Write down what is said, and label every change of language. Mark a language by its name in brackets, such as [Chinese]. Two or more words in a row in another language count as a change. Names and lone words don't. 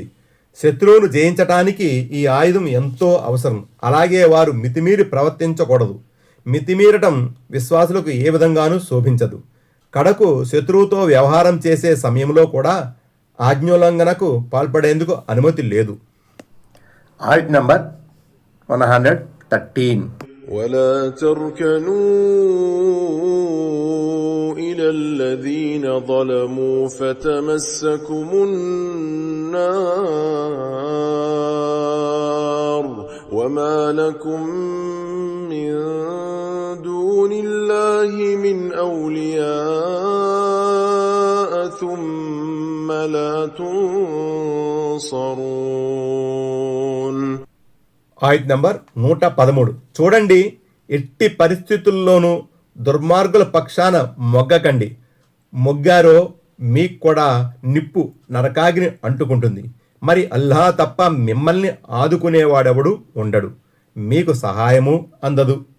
[Telugu] శత్రువును జయించటానికి ఈ ఆయుధం ఎంతో అవసరం. అలాగే వారు మితిమీరి ప్రవర్తించకూడదు. మితిమీరటం విశ్వాసులకు ఏ విధంగానూ శోభించదు. కడకు శత్రువుతో వ్యవహారం చేసే సమయంలో కూడా ఆజ్ఞోల్లంఘనకు పాల్పడేందుకు అనుమతి లేదు. [English] Ayat number 113. [Arabic] ولا تركنوا إلى الذين ظلموا فتمسكم النار وما لكم من دون الله من أولياء ثم لا تنصرون. [Telugu] ఆయత్ నంబర్ 113. చూడండి, ఎట్టి పరిస్థితుల్లోనూ దుర్మార్గుల పక్షాన మొగ్గకండి. మొగ్గారో మీకు కూడా నిప్పు నరకాగ్ని అంటుకుంటుంది. మరి అల్లాహ్ తప్ప మిమ్మల్ని ఆదుకునేవాడెవడు ఉండడు, మీకు సహాయము అందదు.